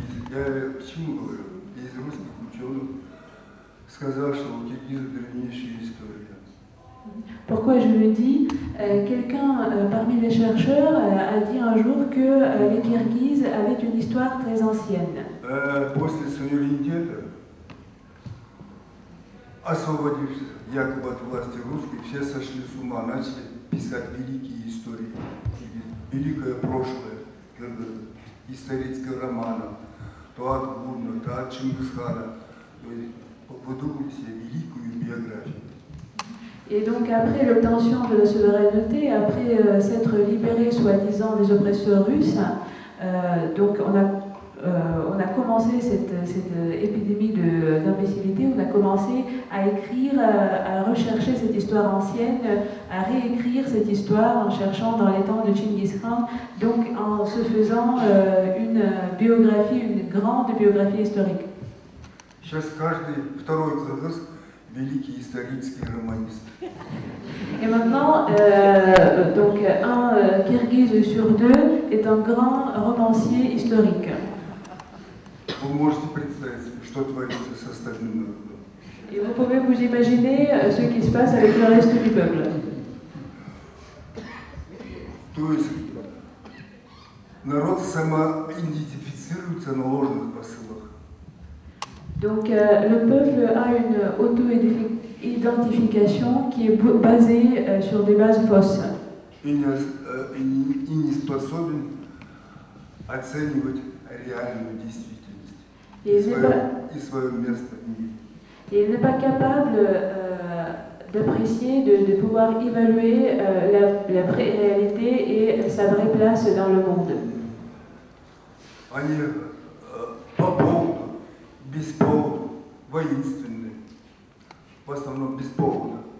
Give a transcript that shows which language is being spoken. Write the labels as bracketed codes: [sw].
[ru] Я почему говорю, из русских ученых сказал, что у киргизов древнейшая история. [fr] Pourquoi je le dis? Quelqu'un parmi les chercheurs a dit un jour que les Kirghizes avaient une histoire très ancienne. [ru] После суверенитета, освободившись якобы от власти русских, все сошли с ума, начали писать великие истории, великое прошлое, исторического романа, то от Гурна, то от Чингисхана, выдумали себе великую биографию. [fr] Et donc après l'obtention de la souveraineté, après s'être libéré soi-disant des oppresseurs russes, donc on a commencé cette épidémie d'imbécilité, on a commencé à écrire, à rechercher cette histoire ancienne, à réécrire cette histoire en cherchant dans les temps de Chinggis Khan, donc en se faisant une biographie, une grande biographie historique. [ru] Сейчас каждый второй кыргыз великий исторический романист. [fr] Et maintenant, donc un Kirghiz sur deux est un grand romancier historique. [ru] Вы можете представить себе, что творится с остальным народом. [fr] Et vous pouvez vous imaginer ce qui se passe avec le reste du peuple. [ru] То есть народ самоидентифицируется на ложных посылах. [fr] Donc le peuple a une auto-identification qui est basée sur des bases fausses. [ru] И не способен оценивать реальную действительность и свое место в мире. [fr] Et il n'est pas capable d'apprécier, de pouvoir évaluer la vraie réalité et sa vraie place dans le monde. [ru] Они по поводу, без повода, воинственные, в основном без повода.